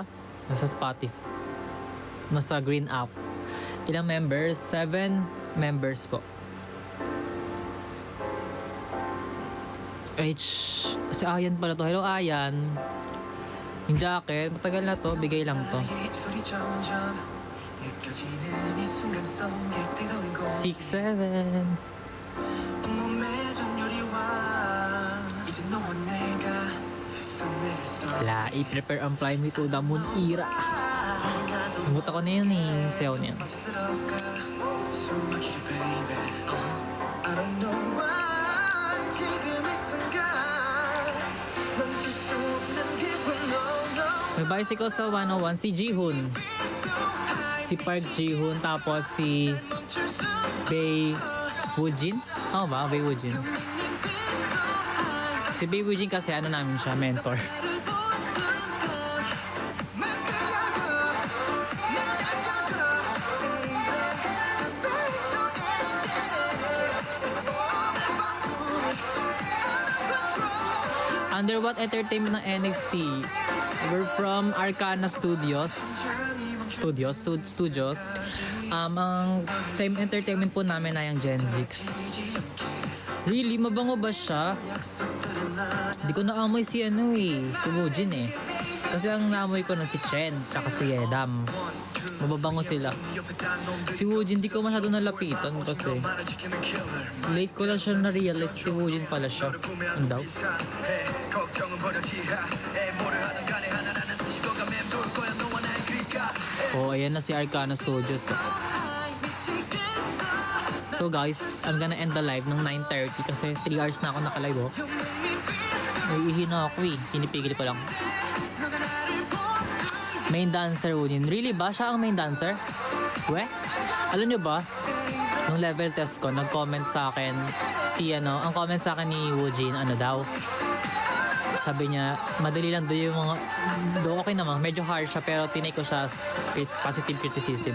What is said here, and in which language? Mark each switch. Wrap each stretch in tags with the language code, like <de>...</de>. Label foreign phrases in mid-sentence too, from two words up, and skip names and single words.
<tl>Nasa Spotify. Nasa Green App. Ilang members? 7 members po. Si Ayan pala to. Hello, Ayan. Yung jacket, matagal na to. Bigay lang to.</tl> <ko>입술이 점점 느껴지는 이 순간 속에 뜨거운</ko> <tl>6, 7.</tl> <ko>내가 손내를 start</ko> <tl>Wala, i-prepare ang Fly Me to the Moon era. Namuta ko na yun eh, sayaw niya.</tl> <ko>들어가 숨 막히게</ko> <en>baby I don't know why</en> <ko>지금 이 순간 멈출 수 없는 기분</ko> <en>no no</en> <tl>May bicycle sa 101 si Jihoon. Si Park Jihoon, tapos si Bae Woojin. Tama ba? Bae Woojin. Si Bae Woojin kasi ano namin siya, mentor.</tl> <en>Under what entertainment ng NXT? We're from Arcana Studios.</en> <tl>Ang</tl> <en>same entertainment</en> <tl>po namin ay ang Gen 6. Really? Mabango ba siya? Hindi ko naamoy si ano eh, si Woojin eh. Kasi ang naamoy ko na si Chen, tsaka si Edam. Mababango sila. Si Woojin, di ko masyado nalapitan kasi late ko lang siya na-realize si Woojin pala siya. Ano daw? Oh, ayan na si Arcana Studios.</tl> <en>So guys, I'm gonna end the live</en> <tl>ng 9:30 kasi 3 hours na ako nakalive oh. Naiihi na ako eh, pinipigil ko lang.</tl> <en>Main dancer</en> <tl>Woojin. Really ba? Siya ang</tl> <en>main dancer?</en> <tl>We? Alam nyo ba? Nung level test ko, nag-comment sa akin ang comment sa akin ni Woojin, ano daw? Sabi niya, madali lang daw yung mga, okay naman, medyo harsh siya pero tinake ko siya</tl> <en>as positive criticism.</en>